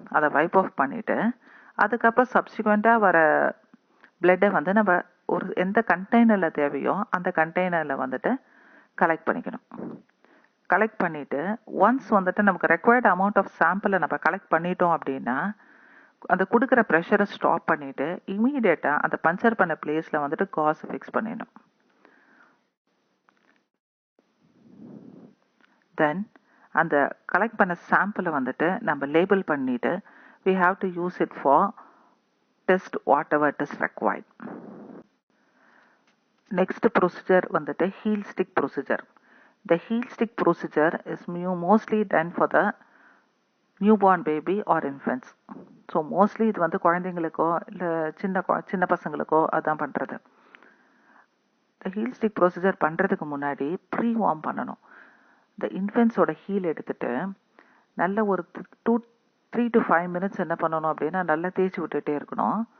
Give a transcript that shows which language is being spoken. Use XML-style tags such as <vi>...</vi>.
<ta>அதை vibe of பண்ணிவிட்டு அதுக்கப்புறம் சப்சிக்வெண்ட்டாக வர பிளட்டை வந்து நம்ம ஒரு எந்த கண்டெய்னரில் தேவையோ அந்த கண்டெய்னரில் வந்துட்டு கலெக்ட் பண்ணிக்கணும். கலெக்ட் பண்ணிவிட்டு ஒன்ஸ் வந்துட்டு நமக்கு ரெக்வயர்ட் அமௌண்ட் ஆஃப் சாம்பிளை நம்ம கலெக்ட் பண்ணிட்டோம் அப்படின்னா அந்த கொடுக்குற ப்ரெஷரை ஸ்டாப் பண்ணிவிட்டு இமீடியட்டாக அந்த பஞ்சர் பண்ண பிளேஸில் வந்துட்டு காசை ஃபிக்ஸ் பண்ணிடணும். தென் அந்த கலெக்ட் பண்ண சாம்பிளை வந்துட்டு நம்ம லேபிள் பண்ணிவிட்டு</ta> <en>we have to use it for test whatever it is required. Next procedure வந்துட்டு heel stick procedure. The heel stick procedure is mostly done for the newborn baby or infants.</en> <ta>So mostly இது வந்து குழந்தைங்களுக்கோ இல்லை சின்ன பசங்களுக்கோ அதான் பண்ணுறது. இந்த heel stick procedure பண்ணுறதுக்கு முன்னாடி ப்ரீ வார்ம் பண்ணணும். இந்த இன்ஃபென்ட்ஸோட ஹீல் எடுத்துட்டு நல்ல ஒரு 3 to 5 மினிட்ஸ் என்ன பண்ணணும் அப்படின்னா நல்லா தேய்ச்சி விட்டுட்டே இருக்கணும்.</ta>